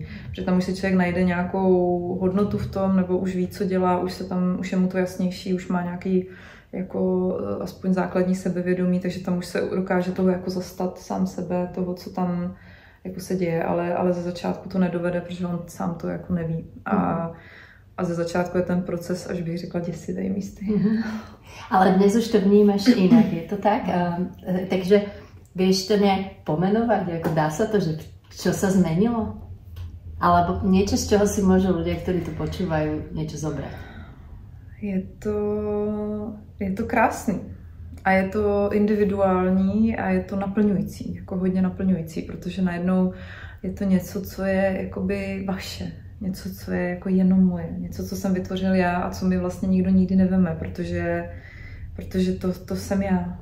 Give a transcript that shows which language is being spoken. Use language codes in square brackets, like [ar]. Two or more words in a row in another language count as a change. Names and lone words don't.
[cs] Protože tam už si člověk najde nějakou hodnotu v tom, nebo už ví, co dělá, už je mu to jasnější, už má nějaký jako aspoň základní sebevědomí, takže tam už se dokáže toho jako zastat sám sebe, toho, co tam jako se děje, ale ze začátku to nedovede, protože on sám to jako neví. A ze začátku je ten proces, až bych řekla, děsivý místy. Ale dnes už to vnímáš jinak, je to tak? [sk] Takže vieš to nejak pomenovať? Jako dá sa to, že čo sa zmenilo? Alebo niečo, z čoho si môžu ľudia, ktorí to počúvajú, niečo zobrať? [cs] Je to krásný. A je to individuální a je to naplňující, jako hodně naplňující, protože najednou je to něco, co je jakoby vaše. Něco, co je jako jenom moje, něco, co jsem vytvořil já a co mi vlastně nikdo nikdy neveme, protože to jsem já.